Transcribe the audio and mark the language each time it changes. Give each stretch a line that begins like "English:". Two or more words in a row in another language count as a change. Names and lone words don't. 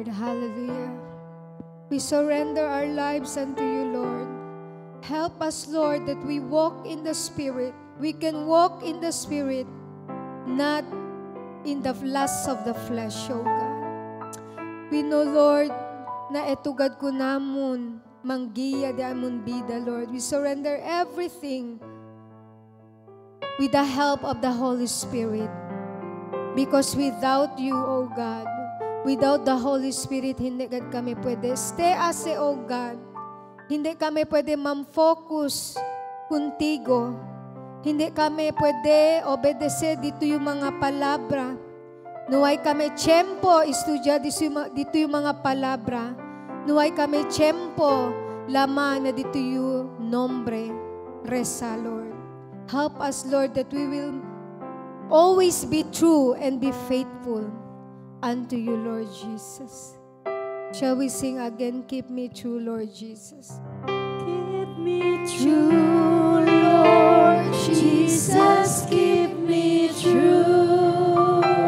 English: Hallelujah. We surrender our lives unto you, Lord. Help us, Lord, that we walk in the Spirit. We can walk in the Spirit, not in the lusts of the flesh, O God. We know, Lord,
Chavacano: na etugad ko namon, manggiya di amon bida,
English: Lord. We surrender everything with the help of the Holy Spirit. Because without you, O God, without the Holy Spirit,
Chavacano: hindi gad kami pwede stay ase,
English: O God.
Chavacano: Hindi kami pwede mam-focus kuntigo. Hindi kami pwede obedece dito yung mga palabra. Nuway kami tiyempo istudya dito yung mga palabra. Nuway kami tiyempo laman na dito yung nombre. Resa,
English: Lord. Help us, Lord, that we will always be true and be faithful unto you, Lord Jesus. Shall we sing again, Keep Me True, Lord Jesus? Keep me true, Lord Jesus, keep me true.